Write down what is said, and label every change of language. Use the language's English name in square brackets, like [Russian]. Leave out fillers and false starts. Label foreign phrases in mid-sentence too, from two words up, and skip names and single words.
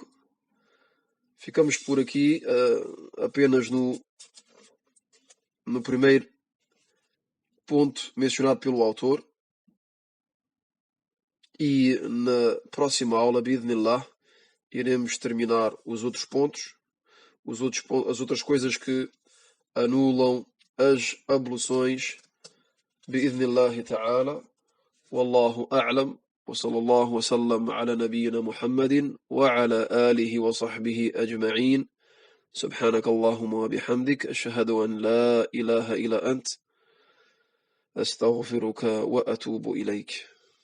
[Portuguese] Ficamos por aqui apenas no primeiro ponto mencionado pelo autor. E na próxima aula, bi'idhnillah, iremos terminar os outros pontos, as outras coisas que anulam as abluções, [Arabic] بإذن الله تعالى. والله أعلم. وصلى الله وسلم على نبينا محمد وعلى آله وصحبه أجمعين. سبحانك اللهم وبحمدك أشهد أن لا إله إلا أنت أستغفرك وأتوب إليك.